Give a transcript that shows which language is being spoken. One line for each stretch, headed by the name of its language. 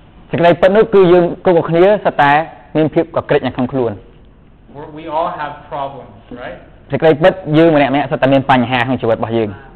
Khmer: សេចក្តីពិតនោះគឺយើងគ្រប់គ្នាសុទ្ធតែមានភាពកក្រិចនៅក្នុងខ្លួន
English: We all have problems, right?
Khmer: សេចក្តីពិតយើងម្នាក់ៗសុទ្ធតែមានបញ្ហាក្នុងជីវិតរបស់យើង